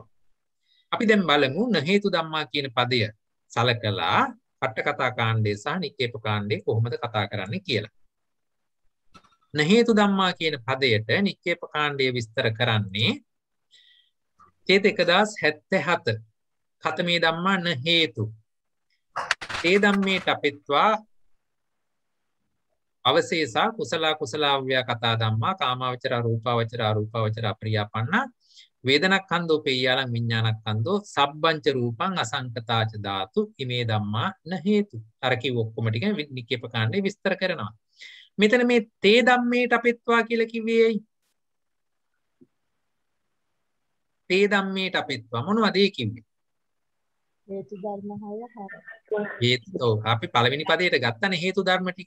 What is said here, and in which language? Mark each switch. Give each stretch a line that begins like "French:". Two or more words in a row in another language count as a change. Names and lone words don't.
Sinhala: අපි දැන් බලමු
Pali: න හේතු ධම්මා
Sinhala: කියන පදය සලකලා අට කතා කාණ්ඩය සහ නික්කේප කාණ්ඩය කොහොමද කතා කරන්නේ කියලා.
Pali: න හේතු ධම්මා
Sinhala: කියන පදයට නික්කේප කාණ්ඩය විස්තර කරන්නේ ඡේද
Pali: 1077 කතමේ ධම්මා න හේතු ඒ ධම්මේ තපෙත්වා අවශේෂා කුසල කුසලාව්‍යා කතා ධම්මා කාමාවචර රූපාවචර අරූපාවචර අප්‍රියාපන්න වේදනක්ඛන්தோ පේයාලං විඥානක්ඛන්தோ සබ්බංච රූපං අසංකතාච ධාතු ඉමේ ධම්මා න හේතු.
Sinhala: අර කිව් ඔක්කොම ටික නික්කේප කාණ්ඩේ විස්තර කරනවා. මෙතන මේ
Pali: තේ ධම්මේට අපෙත්වා
Sinhala: කියලා කිව්වේ ඇයි?
Pali: තේ ධම්මේට අපෙත්වා
Sinhala: මොනවද ඒ කිව්වේ? හේතු ධර්ම 6 හේතු අපි පළවෙනි පදයට ගත්තනේ හේතු ධර්ම ටික.